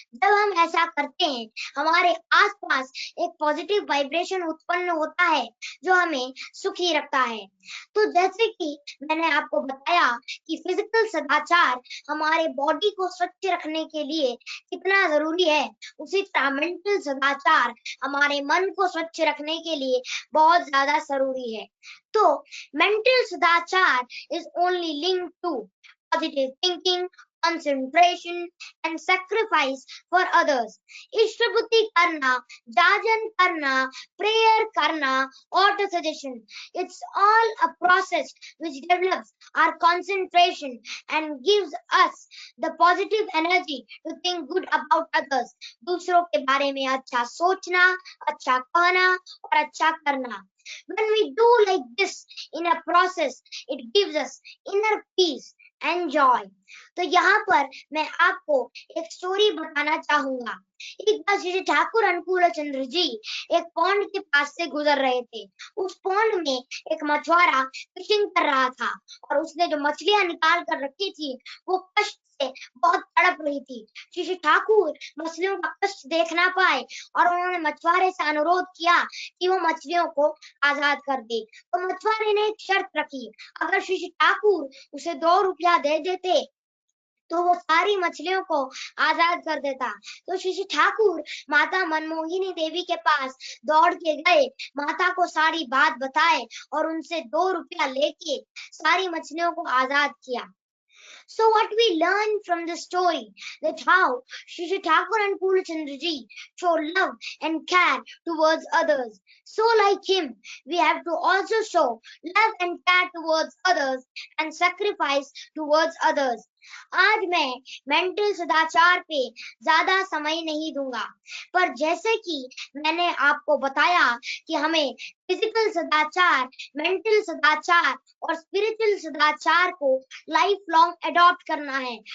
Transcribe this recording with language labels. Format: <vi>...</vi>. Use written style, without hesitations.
<hi>जब हम ऐसा करते हैं हमारे आसपास एक पॉजिटिव वाइब्रेशन उत्पन्न होता है जो हमें सुखी रखता है। तो जैसे कि मैंने आपको बताया कि फिजिकल सदाचार हमारे बॉडी को स्वच्छ रखने के लिए कितना जरूरी है, उसी तरह मेंटल सदाचार हमारे मन को स्वच्छ रखने के लिए बहुत ज्यादा जरूरी है।</hi> <en>तो mental sadachar is only linked to positive thinking, concentration and sacrifice for others।</en> <hi>इष्टबुद्धि करना, जाजन करना,</hi> <en>prayer करना, auto suggestion, it's all a process which develops our concentration and gives us the positive energy to think good about others।</en> <hi>दूसरों के बारे में अच्छा सोचना, अच्छा कहना और अच्छा करना।</hi> <en>When we do like this in a process, it gives us inner peace and joy।</en> <hi>तो यहाँ पर मैं आपको एक स्टोरी बताना चाहूंगा। एक बार श्री ठाकुर अनुकूल चंद्र जी एक पॉन्ड के पास से गुजर रहे थे। उस पॉन्ड में एक मछुआरा फिशिंग कर रहा था और उसने जो मछलियां निकाल कर रखी थी वो कष्ट से बहुत तड़प रही थी। श्री ठाकुर मछलियों का कष्ट देख ना पाए और उन्होंने मछुआरे से अनुरोध किया कि वो मछलियों को आजाद कर दे। तो मछुआरे ने एक शर्त रखी, अगर श्री ठाकुर उसे 2 रुपया दे देते तो वो सारी मछलियों को आजाद कर देता। तो श्री ठाकुर माता मनमोहिनी देवी के पास दौड़ के गए, माता को सारी बात बताए और उनसे 2 रुपया लेके सारी मछलियों को आजाद किया।</hi> <en>So what we learn from the story that how Shri Thakur and Purna Chandra ji show love and care towards others. So like him, we have to also show love and care towards others and sacrifice towards others.</en> <hi>आज मैं mental सदाचार पे ज्यादा समय नहीं दूंगा, पर जैसे कि मैंने आपको बताया कि हमें फिजिकल सदाचार, मेंटल सदाचार और स्पिरिचुअल सदाचार को लाइफ लॉन्ग अडॉप्ट करना है।</hi>